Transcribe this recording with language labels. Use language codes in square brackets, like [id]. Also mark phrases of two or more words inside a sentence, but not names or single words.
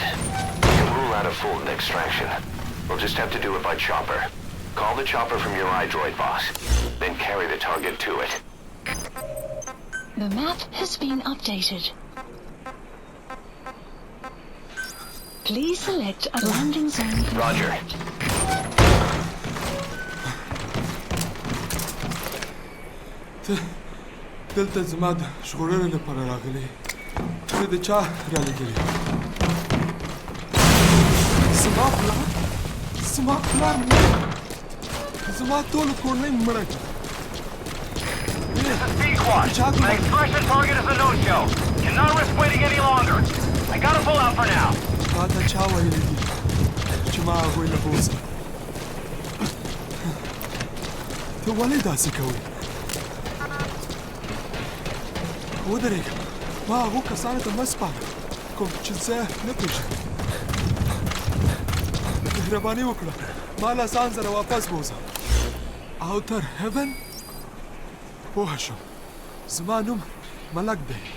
[en] We can rule out a full extraction. We'll just have to do it by chopper. Call the chopper from your iDroid boss, then carry the target to it. The map has been updated. Please select a landing zone. Roger. [ps] دلته زما د ژغورنې لپاره راغلی زه د چا رالېږلی زما پلار زما ټوله کورنۍ مړه کړه [en] My expression target is a no-show. Cannot risk waiting any longer. I gotta pull out for now. [ps] تا ته چا ویلي دي چې ما هغوی نه بوځم ته ولې داسې کوې ودرېږه ما هغو کسانو ته مه سپاره کوم چې زه نه پېژنم مهرباني وکړه ما له ځان سره واپس بوځه Outer heaven? Poxa, zmanum malagde.